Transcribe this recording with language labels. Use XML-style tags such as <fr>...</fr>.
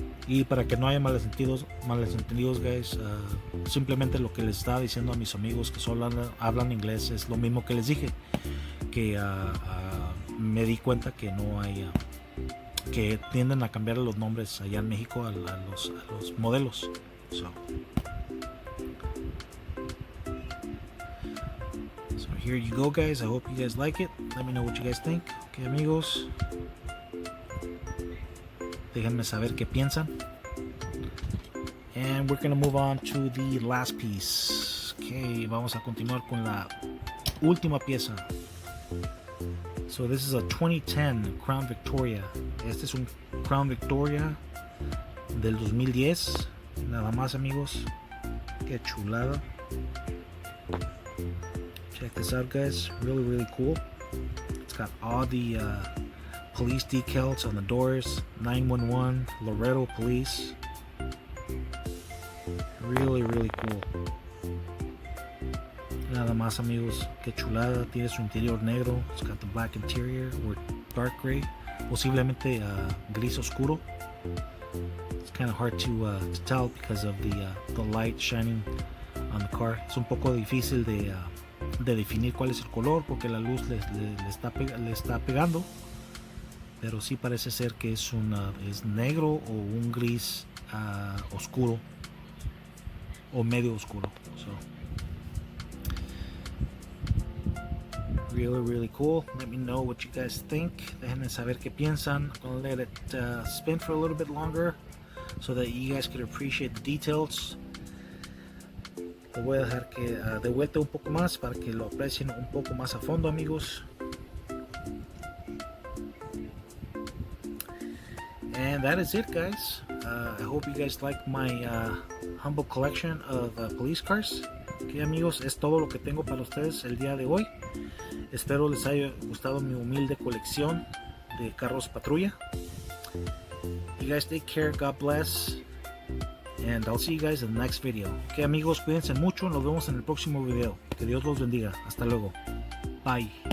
<es>Y para que no haya malentendidos, guys, simplemente lo que les estaba diciendo a mis amigos que solo hablan inglés es lo mismo que les dije, que me di cuenta que no hay, que tienden a cambiar los nombres allá en México a los modelos.</es> <en>So here you go, guys. I hope you guys like it. Let me know what you guys think.</en> <es>Okay, amigos. Déjenme saber qué piensan.</es> <en>And we're gonna move on to the last piece.</en> <es>Okay, vamos a continuar con la última pieza.</es> <en>So this is a 2010 Crown Victoria.</en> <es>Este es un Crown Victoria del 2010. Nada más, amigos. Qué chulada.</es> <en>Check this out, guys. Really, really cool. It's got all the police decals on the doors, 911, Laredo Police. Really, really cool.</en> <es>Nada más, amigos, qué chulada. Tiene su interior negro.</es> <en>It's got the black interior or dark gray,</en> <es>posiblemente gris oscuro.</es> <en>It's kind of hard to tell because of the light shining on the car.</en> <es>Es un poco difícil de definir cuál es el color porque la luz le está pegando. Pero sí parece ser que es negro o un gris oscuro o medio oscuro.</es> <en>So really, really cool. Let me know what you guys think. Déjenme saber qué piensan. I'm gonna let it spin for a little bit longer so that you guys can appreciate the details.</en> <es>Lo voy a dejar que de vuelta un poco más para que lo aprecien un poco más a fondo, amigos.</es> <en>And that is it, guys. I hope you guys like my humble collection of police cars.</en> <es>Ok, amigos, es todo lo que tengo para ustedes el día de hoy. Espero les haya gustado mi humilde colección de carros patrulla.</es> <en>You guys take care, God bless, and I'll see you guys in the next video.</en> <es>Ok, amigos, cuídense mucho. Nos vemos en el próximo video. Que Dios los bendiga. Hasta luego. Bye.</es>